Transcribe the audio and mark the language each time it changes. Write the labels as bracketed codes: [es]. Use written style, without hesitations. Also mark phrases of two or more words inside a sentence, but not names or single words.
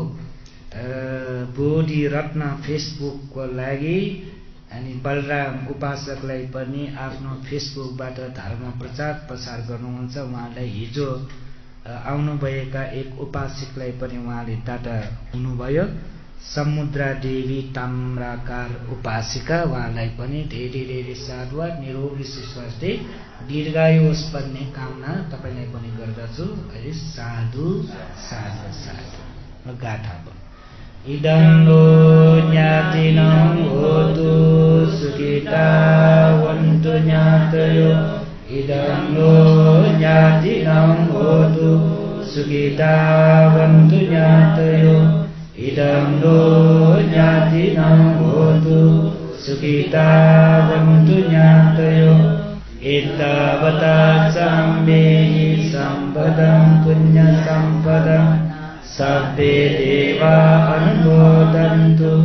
[ne] बोधी रत्न फेसबुकको लागि अनि बलराम उपासकलाई पनि आफ्नो फेसबुकबाट धर्म प्रचार प्रसार गर्नुहुन्छ उहाँलाई हिजो आउनुभएका एक उपासकलाई पनि उहाँले डाटा हुनुभयो समुद्रा देवी ताम्राकार उपासिका उहाँलाई पनि धेरै धेरै साधुवाद निरोगी स्वास्थ्य दीर्घायु होस् भन्ने कामना तपाईँलाई पनि गर्दछु है साधु साधु [pi] साधु गाथा इदङ्गो ज्ञातिनं होतु सुखिता वन्तु ज्ञातयो इदङ्गो ज्ञातिनं होतु सुखिता वन्तु ज्ञातयो इदङ्गो ज्ञातिनं होतु सुखिता वन्तु ज्ञातयो एतावता साम्येहि सम्पदं पुण्यसम्पदं सर्वे देवा अनुमोदन्तु